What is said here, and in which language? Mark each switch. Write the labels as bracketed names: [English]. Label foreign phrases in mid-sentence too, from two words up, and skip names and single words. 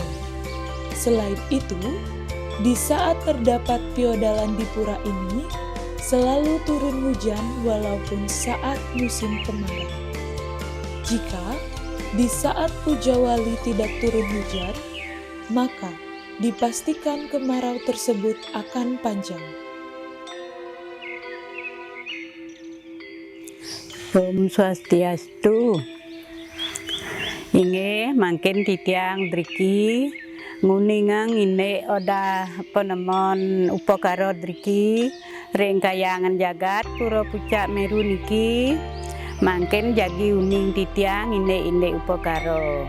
[Indonesian] Selain itu, di saat terdapat feodalan di pura ini, selalu turun hujan walaupun saat musim kemarau. Jika di saat Puja Wali tidak turun hujan, maka dipastikan kemarau tersebut akan panjang. [Balinese] Om Swastiastu. Inge mangkin titiang driki nguningang ine oda penemon upakara driki ring Kayangan Jagat Pura Pucak Meru niki mangkin jagi uning titiang ine upakara.